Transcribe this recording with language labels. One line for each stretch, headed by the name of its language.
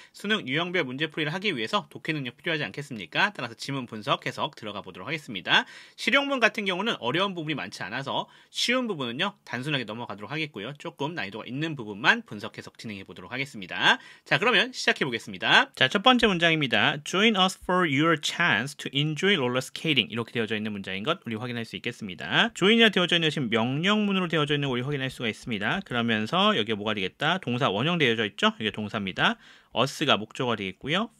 Korean: 수능 유형별 문제풀이를 하기 위해서 독해 능력 필요하지 않겠습니까? 따라서 지문 분석, 해석 들어가 보도록 하겠습니다. 실용문 같은 경우는 어려운 부분이 많지 않아서 쉬운 부분은요, 단순하게 넘어가도록 하겠고요. 조금 난이도가 있는 부분만 분석, 해석 진행해 보도록 하겠습니다. 자, 그러면 시작해 보겠습니다. 자, 첫 번째 문장입니다.
English: Join us for your chance to enjoy roller skating.
Korean: 이렇게 되어져 있는 문장인 것 우리 확인할 수 있겠습니다. join이라 되어져 있는 것이 명령문으로 되어져 있는 걸 우리 확인할 수가 있습니다. 그러면서 여기에 뭐가 되겠다? 동사 원형 되어져 있죠? 이게 동사입니다. us가 목적어가 되겠고요.